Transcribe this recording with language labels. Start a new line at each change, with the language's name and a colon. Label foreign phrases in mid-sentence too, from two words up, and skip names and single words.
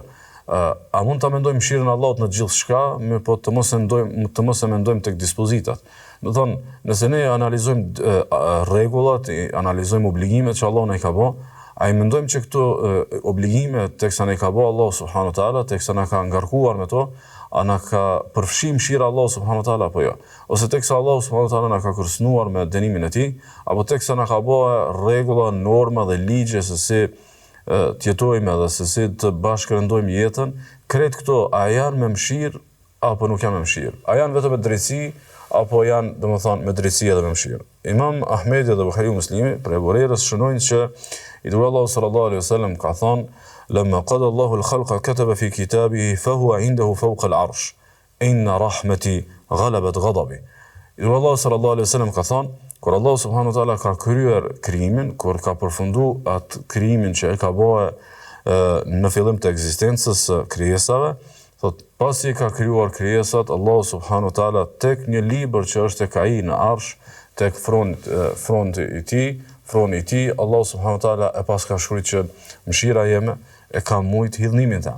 Albanian: A mund ta mendojmë mëshirën e Allahut në gjithçka, mirë po të mos e mendojmë tek dispozitat. Do thonë, nëse ne analizojmë rregullat, analizojmë obligimet që Allahu na i ka bë, a i mendojmë që këto obligime teksa na i ka bë Allahu
Arabic: سبحانه وتعالى,
Albanian: teksa na ka ngarkuar me to, a na ka përfshi mëshira Allahu
Arabic: سبحانه وتعالى
Albanian: apo jo? Ose teksa Allahu
Arabic: سبحانه وتعالى
Albanian: na ka kërcënuar me dënimin e tij, apo teksa na ka bë rregulla, norma dhe ligje se si të jetojmë edhe se si të bashkërendojmë jetën, krejt këto a janë me mëshirë apo nuk janë me mëshirë? A janë vetëm me drejtësi apo janë, domethënë, me drejtësi edhe me mëshirë? Imam Ahmedi dhe Buhariu Muslimi për Ebu Hurajrës shënojnë që i dërguari Allahu
Arabic: صلى الله عليه وسلم
Albanian: ka thonë:
Arabic: "لما قضى الله الخلق كتب في كتابه فهو عنده فوق العرش. إن رحمتي غلبت غضبي."
Albanian: I dërguari Allahu
Arabic: صلى الله عليه وسلم
Albanian: ka thonë: kur Allah
Arabic: سبحانه وتعالى
Albanian: ka kryer krijimin, kur ka përfunduar atë krijimin që e ka bërë në fillim të ekzistencës së krijesave, thot pasi ka krijuar krijesat, Allah
Arabic: سبحانه وتعالى
Albanian: tek një libër që është tek ai në arsh, tek fronti i tij, Allah
Arabic: سبحانه وتعالى
Albanian: e pas ka shkruar që mëshira jeme e ka mujt hidhnimin tim.